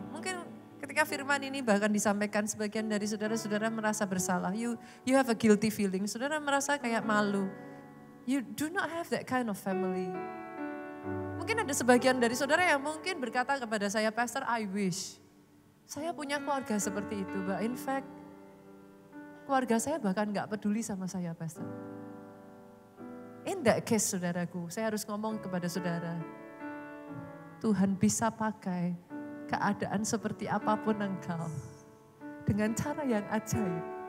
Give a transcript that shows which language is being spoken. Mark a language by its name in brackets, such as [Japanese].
[Indonesian] Mungkin ketika firman ini bahkan disampaikan sebagian dari saudara-saudara merasa bersalah. [English] You have a guilty feeling. [Indonesian] Saudara merasa kayak malu. [English] You do not have that kind of family. [Indonesian] Mungkin ada sebagian dari saudara yang mungkin berkata kepada saya, Pastor, [English] I wish [Indonesian] saya punya keluarga seperti itu. [English] But in fact, [Indonesian] keluarga saya bahkan gak peduli sama saya, Pastor. [English] In that case, [Indonesian] saudaraku, saya harus ngomong kepada saudara, Tuhan bisa pakai keadaan seperti apapun engkau dengan cara yang ajaib.